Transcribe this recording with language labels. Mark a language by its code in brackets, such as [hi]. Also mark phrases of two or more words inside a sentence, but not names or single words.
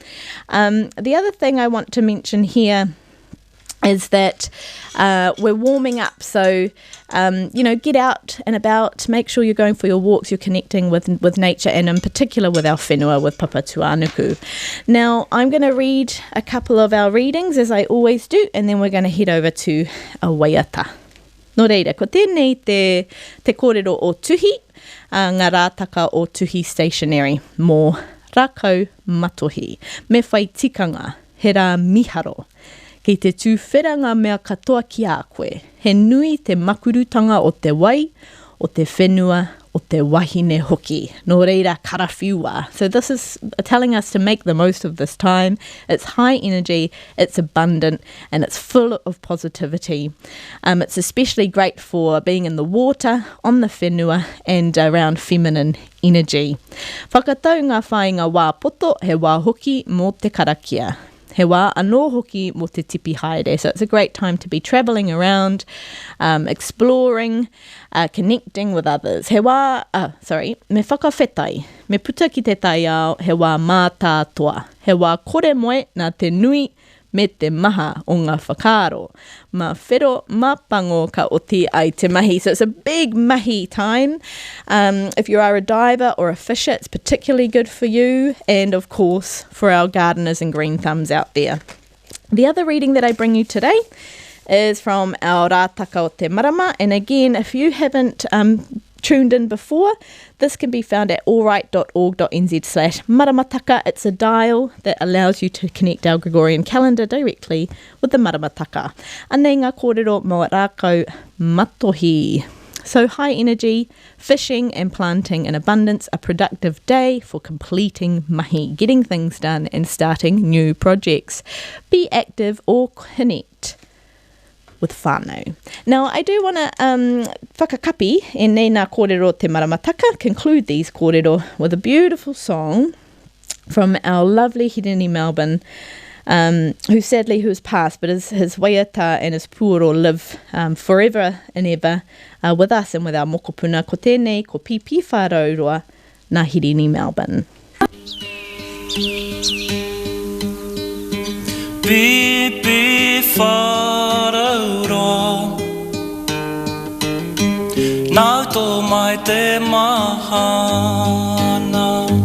[en] The other thing I want to mention here is that we're warming up. So, get out and about, make sure you're going for your walks, you're connecting with nature, and in particular with our whenua, with Papatuānuku. Now, I'm going to read a couple of our readings, as I always do, and then we're going to head over to a waiata. [mi] Nō reira, ko tēnei te kōrero o tuhi, ngā rātaka o Tuhi Stationery, mō Rākau Matohi, me whai tikanga, he rā miharo. Kei te tūwheranga mea katoa ki a koe, he nui te makurutanga o te wai, o te whenua, o te wahine hoki. Nō reira karawhiua. [en] So this is telling us to make the most of this time. It's high energy, it's abundant, and it's full of positivity. It's especially great for being in the water, on the whenua, and around feminine energy. [mi] Whakatau ngā whāinga wā poto, he wā hoki mō te karakia. He wā anō hoki mō te tipi haere. [en] So it's a great time to be travelling around, exploring, connecting with others. [mi] Me whakawhetai, me puta ki te tai ao, he wā mātātoa. He wā kore moe nā te nui me te maha o ngā whakaaro. Ma whero, ma pango ka oti ai te mahi. [en] So it's a big mahi time. If you are a diver or a fisher, it's particularly good for you. And of course, for our gardeners and green thumbs out there. The other reading that I bring you today is from our Rātaka o Te Marama. And again, if you haven't tuned in before, this can be found at allright.org.nz/maramataka. It's a dial that allows you to connect our Gregorian calendar directly with the maramataka. [mi] Anei ngā kōrero mo rākau matohi. [en] So high energy, fishing and planting in abundance, a productive day for completing mahi, getting things done and starting new projects. Be active or connect with whānau. Now, I do want to [mi] whakakapi e nei ngā kōrero te maramataka, [en] conclude these kōrero with a beautiful song from our lovely Hirini Melbourne, who sadly has passed, but his waiata and his puoro live forever and ever with us and with our mokopuna. [mi] Ko tēnei, ko pipi whārauroa, nā Hirini Melbourne. Pipi whārauroa, nau tō mai te mahana.